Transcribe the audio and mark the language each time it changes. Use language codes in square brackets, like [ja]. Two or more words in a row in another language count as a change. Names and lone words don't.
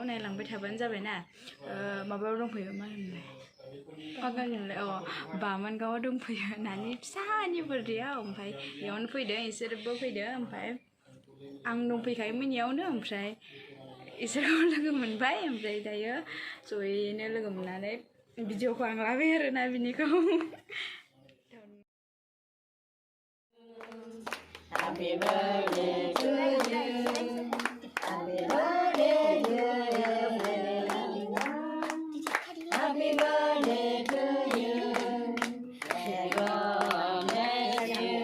[brx] नायलांबाय थाबानो जाबायना माबायाव दंफैयो मा होनोमोनलाय बामनगावआव दंफैयो नानि फिसानि बर्थडेआव ओमफ्राय बेयावनो फैदों इसोरबो फैदों ओमफ्राय आं दंफैखायोमोन इयावनो ओमफ्राय इसोरखौ लोगो मोनबाय ओमफ्राय दायो जयैनो लोगो मोननानै भिडिअखौ आं लाबाय आरोना बिनिखौ [en] Happy birthday to you. Happy birthday to you. Happy birthday to you. May God bless you.